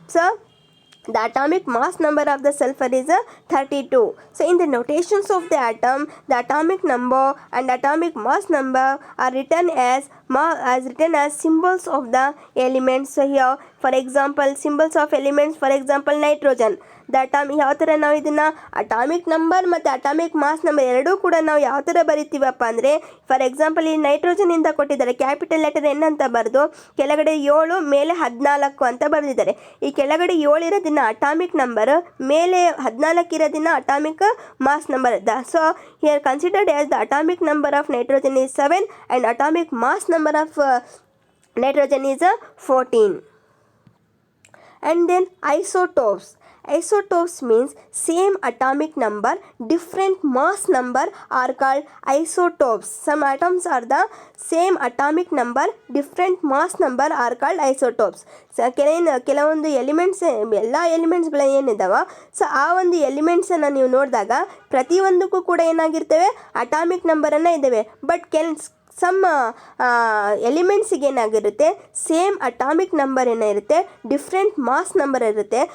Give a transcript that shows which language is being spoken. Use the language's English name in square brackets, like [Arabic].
[English] So the atomic mass number of the sulfur is 32. So in the notations of the atom, the atomic number and atomic mass number are written as symbols of the elements. So here for example symbols of elements, for example nitrogen. the atomic [Kannada] ಯಾವ ಥರ ನಾವು ಇದನ್ನು atomic number ಮತ್ತು atomic mass number ಎರಡೂ ಕೂಡ ನಾವು ಯಾವ ಥರ ಬರಿತೀವಪ್ಪ ಅಂದರೆ, ಫಾರ್ ಎಕ್ಸಾಂಪಲ್ ಈ ನೈಟ್ರೋಜನಿಂದ ಕೊಟ್ಟಿದ್ದಾರೆ ಕ್ಯಾಪಿಟಲ್ ಲೆಟರ್ ಎನ್ ಅಂತ ಬರೆದು ಕೆಳಗಡೆ 7 ಮೇಲೆ 14 ಅಂತ ಬರೆದಿದ್ದಾರೆ. ಈ ಕೆಳಗಡೆ 7 ಇರೋದನ್ನ ಅಟಾಮಿಕ್ ನಂಬರ್, ಮೇಲೆ 14 ಇರೋದನ್ನ atomic mass number. [English] So here considered as the atomic number of nitrogen is 7 and atomic mass number of nitrogen is 14. And then isotopes. Isotopes means same atomic number, different mass number are called isotopes. Some atoms are the same atomic number, different mass number are called isotopes. [Kannada] So ಕೆಲವೊಂದು elements, ಎಲ್ಲ ಎಲಿಮೆಂಟ್ಸ್ಗಳು ಏನಿದ್ದಾವೆ, so ಆ ಒಂದು ಎಲಿಮೆಂಟ್ಸನ್ನು ನೀವು ನೋಡಿದಾಗ ಪ್ರತಿಯೊಂದಕ್ಕೂ ಕೂಡ ಏನಾಗಿರ್ತವೆ, atomic ನಂಬರನ್ನು ಇದ್ದಾವೆ. ಬಟ್ ಸಮ್ ಎಲಿಮೆಂಟ್ಸಿಗೆ ಏನಾಗಿರುತ್ತೆ, ಸೇಮ್ ಅಟಾಮಿಕ್ ನಂಬರ್ ಏನಿರುತ್ತೆ, ಡಿಫ್ರೆಂಟ್ ಮಾಸ್ ನಂಬರ್ ಇರುತ್ತೆ.